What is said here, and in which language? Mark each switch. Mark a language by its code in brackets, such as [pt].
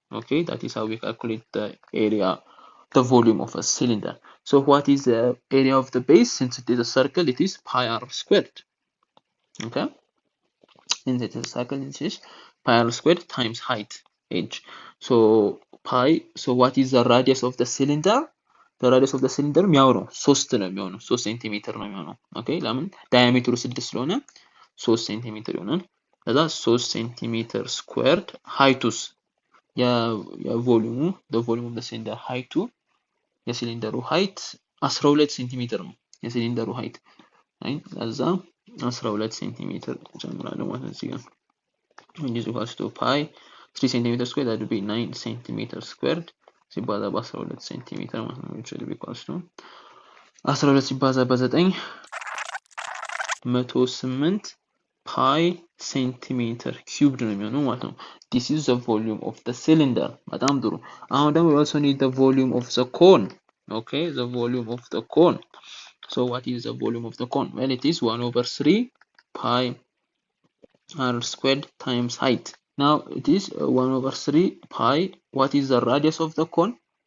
[en] okay, that is how we calculate the area, the volume of a cylinder. So what is the area of the base? Since it is a circle, it is pi r squared. okay, since it is a circle, it is pi r squared times height h. So pi, so what is the radius of the cylinder? The radius of the cylinder [am] የሚያው ነው 3 ነው የሚሆነው 3 ሴንቲሜትር ነው የሚሆነው። ኦኬ ለምን ዳያሜትሩ 6 ስለሆነ 3 ሴንቲሜትር ይሆናል። ከዛ 3 ሴንቲሜትር ስኩዌርድ ሃይቱስ የቮሊዩሙ [en] the volume of the cylinder [am] ሃይቱ የሲሊንደሩ ሃይት 12 ሴንቲሜትር ነው የሲሊንደሩ ሃይት ከዛ 12 ሴንቲሜትር ጨምራለሁ ማለት ነው እዚህ ጋር [en] which is equals to pi 3 centimeter squared, that would be 9 centimeter squared [am] ሲባዛ በ12 ሴንቲሜትር ማለት ነው [en] which will be equals to 12 [am] ሲባዛ በ9 [en] 108 pi centimeter cubed [am] ነው የሚሆነው ማለት ነው። [en] this is the volume of the cylinder. [am] በጣም ጥሩ። አሁን ደግሞ [en] we also need the volume of the cone. okay, the volume of the cone. So what is the volume of the cone? well, it is 1 over 3 pi r squared times height. Now it is 1 over 3 pi. What is the radius of the cone?